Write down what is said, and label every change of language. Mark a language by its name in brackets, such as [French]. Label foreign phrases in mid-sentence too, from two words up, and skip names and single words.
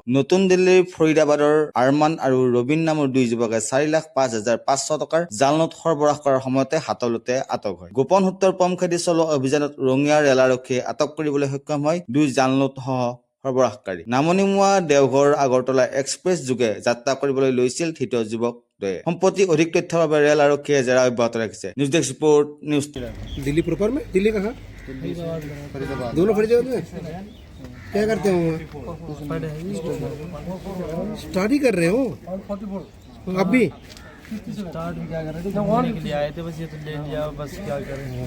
[Assamese] নতুন দিল্লীৰ ফৰিদাবাদৰ আৰমান আৰু ৰবিন নামৰ 2 যুৱকে 4,05,500 টকাৰ জাল নোট সৰবৰাহ কৰাৰ সময়তে হাতলতে আটক হয়। গোপন সূত্ৰৰ পম খেদি চলোৱা অভিযানত ৰঙিয়া ৰেল আৰক্ষীয়ে আটক কৰিবলৈ সক্ষম হয় 2 জাল নোটসহ সৰবৰাহকাৰী। নামনিমুৱা দেওঘৰ আগৰতলা এক্সপ্ৰেছ যোগে যাত্ৰা কৰিবলৈ লৈছিল ধৃত যুৱক। সম্প্ৰতি অধিক তথ্যৰ বাবে ৰেল আৰক্ষীয়ে জেৰা অব্যাহত ৰাখিছে। [English] news desk report news. [Hindi] दिल्ली प्रॉपर में? दिल्ली कहाँ? दोनों फरीदाबाद में? क्या करते हो? स्टार्ट ही कर रहे हो? अब भी? स्टार्ट भी क्या कर रहे थे? घूमने के लिए आए थे, बस ये तो ले लिया, बस क्या करें।